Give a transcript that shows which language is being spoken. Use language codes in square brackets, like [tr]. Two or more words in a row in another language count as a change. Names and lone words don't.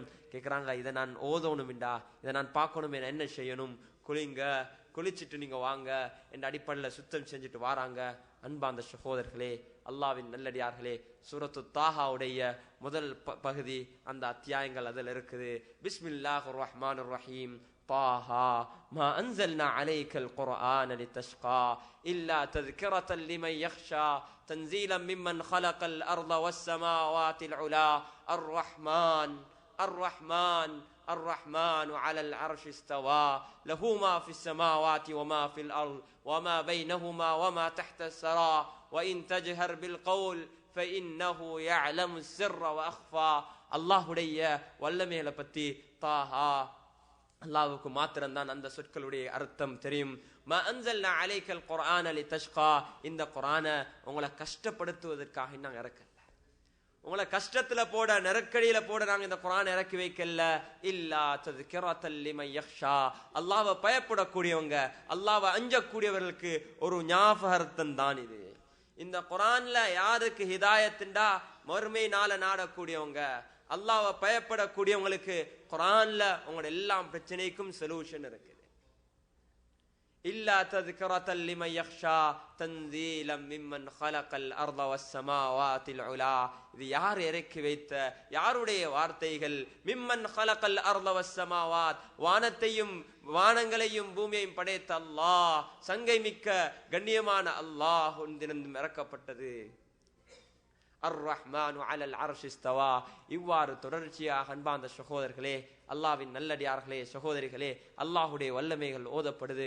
[ta] கேட்கிறாங்க, இதை நான் ஓதணும்டா, இதை நான் பார்க்கணும், என்ன செய்யணும்? குளிச்சுட்டு நீங்க வாங்க என்ற அடிப்படையில் சுத்தம் செஞ்சுட்டு வாராங்க. அன்பார்ந்த சகோதரர்களே, அல்லாஹ்வின் நல்லடியார்களே, சூரத்து தாஹாவுடைய முதல் பகுதி, அந்த அத்தியாயங்கள் அதில் இருக்குது. [ar] بسم الله الرحمن الرحيم. طه ما أنزلنا عليك القرآن لتشقى إلا تذكرة لمن يخشى تنزيلا ممن خلق الأرض والسماوات العلا الرحمن على العرش استوى له ما في السماوات وما في الأرض وما بينهما وما تحت الثرى وإن تجهر بالقول فإنه يعلم السر وأخفى. [ta] அல்லாஹ்வுடைய வல்லமைகளை பற்றி தாஹா, அல்லாஹ்வுக்கு மாத்திரம்தான் அந்த சொற்களுடைய அர்த்தம் தெரியும். [ar] ما أنزلنا عليك القرآن لتشقى, [ta] இந்த குர்ஆனை உங்களை கஷ்டப்படுத்துவதற்காக நாங்கள் இறக்கல, உங்களை கஷ்டத்துல போட, நெருக்கடியில போட நாங்க இந்த குர்ஆனை இறக்கி வைக்கல. [ar] إلا تذكرة لمن يخشى, [ta] அல்லாஹ்வை பயப்படக்கூடியவங்க, அல்லாஹ்வை அஞ்சக்கூடியவர்களுக்கு ஒரு ஞாபகார்த்தம் தான் இது. இந்த குர்ஆன்ல யாருக்கு ஹிதாயத்துண்டா, மறுமை நாள நாடக்கூடியவங்க, அல்லாஹ்வை பயப்படக்கூடியவங்களுக்கு குர்ஆன்ல உங்களோட எல்லா பிரச்சனைக்கும் சொல்யூஷன் இருக்குது. [ar] إلا تذكرة لمن يخشى تنزيلا ممن خلق الأرض والسماوات العلا, [ta] இது யார் இறக்கி வைத்த, யாருடைய வார்த்தைகள்? [ar] ممن خلق الأرض والسماوات, [ta] வானத்தையும் வானங்களையும் பூமியையும் படைத்த அல்லாஹ், சங்கை மிக்க கண்ணியமான அல்லாஹ் ஒன்றிலிருந்து இறக்கப்பட்டது. [ar] الرحمن على العرش استوى. [ta] இவ்வாறு தொடர்ச்சியாக அன்பார்ந்த சகோதரர்களே, அல்லாஹ்வின் நல்லடியார்களே, சகோதரிகளே, அல்லாஹ்வுடைய வல்லமைகள் ஓதப்படுது.